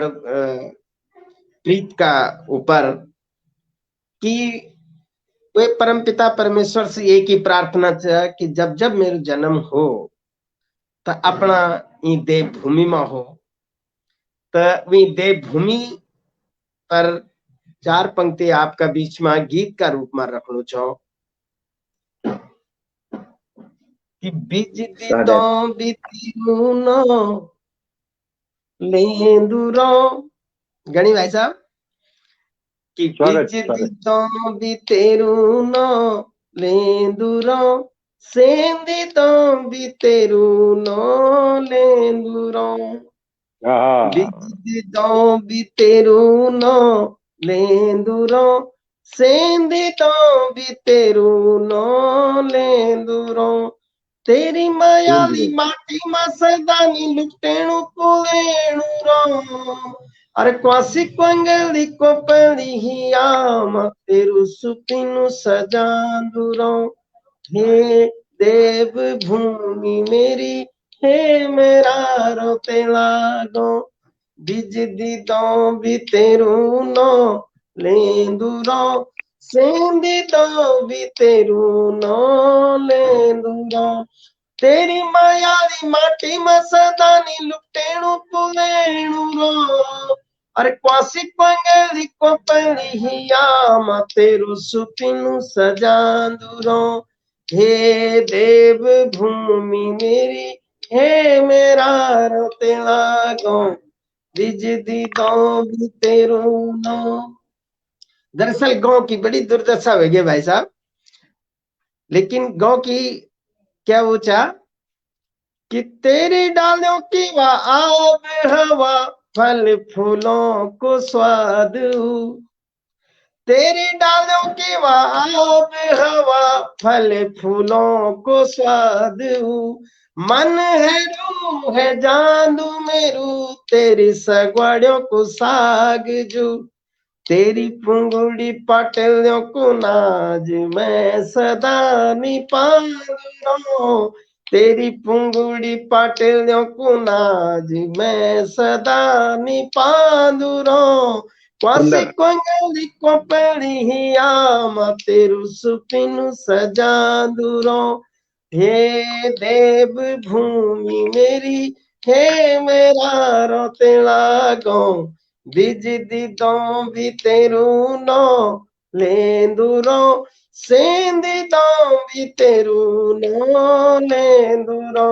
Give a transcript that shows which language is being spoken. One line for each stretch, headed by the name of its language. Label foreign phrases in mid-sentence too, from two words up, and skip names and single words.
Hindi: प्रीत का ऊपर कि वे परम पिता परमेश्वर से एक ही प्रार्थना था कि जब जब मेरा जन्म हो तो अपना ई देव भूमि में हो तो वी देव भूमि पर 4 पंक्ति आपका बीच में गीत का रूप में रखना चाहो
Garhwali: कि बीज दीदो बीतीनो लेंदुरो गणी भाई साहब कि बीज दीदो बीतेरुनो लेंदुरो सेंदी तो बीतेरुनो लेंदुरो बीज दीदो बीतेरुनो लेंदुरो सेंदी तो बीतेरुनो लेंदुरो तेरी मायाली माटी मा सदानी लुटेणु पुलेणु रो अरे क्वासी क्वंगली को पड़ी ही आम तेरु सुपिनु सजांदु रो हे देव भूमि मेरी हे मेरा रोते लागो बीज दीदो बीतेरु नो लेंदुरो सेंदी तो बीतेरु नो लेंदुरो तेरी मायाली माटी में सदानी लुटेणु पुलेणु रो अरे क्वासी क्वंगली को पड़ी ही आम तेरु सुपिनु सजांदु रो हे देव भूमि मेरी हे मेरा रोते लागो बीज दीदो बीतेरु नो।
Hindi: दरअसल गांव की बड़ी दुर्दशा हो गई भाई साहब, लेकिन गांव की क्या वो चाह कि तेरी डालियों की वह आब हवा फल फूलों को स्वाद तेरी डालों की आब हवा, फल फूलों को स्वाद हूँ।
Garhwali: मन है रूह है जादू मेरू, तेरी सगवाड़ियों को साग जू। तेरी पुंगुड़ी पाटलियों को नाज, मैं सदा निपाऊं। तेरी पुंगुड़ी पाटलियों को नाज, मैं सदा निपाऊं। क्वासी कोंगली को पड़ी ही आमा, तेरू सुपिनु सजांदुरो। हे देव भूमि मेरी, हे मेरा रोते लागो। बीज दीदो भी तेरू नो लेंदुरो, सेंदी दो भी तेरू नो लेंदुरो।